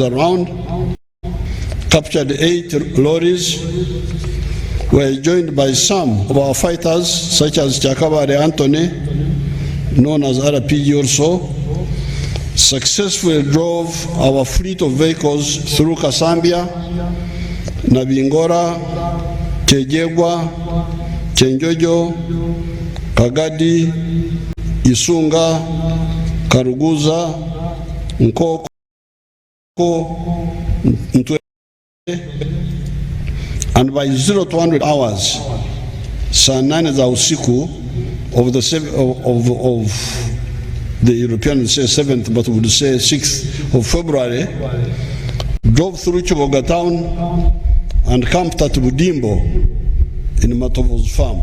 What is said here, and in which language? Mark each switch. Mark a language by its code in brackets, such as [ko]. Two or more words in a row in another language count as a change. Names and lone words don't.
[en] around, captured 8 lorries, were joined by some of our fighters, such as Chakabare Anthony, known as RPG also, successfully drove our fleet of vehicles through Kasambia, Nabingora, Chejegwa, Chenjojo, Kagadi, Isunga, Karuguza, Nkoko, Ntwe, and by 0200 hours, [sw] saa 8 za usiku [en] of the Europeans say 7th, but would say 6th of February, drove through Chiboga town and camped at Budimbo in Matovo's farm.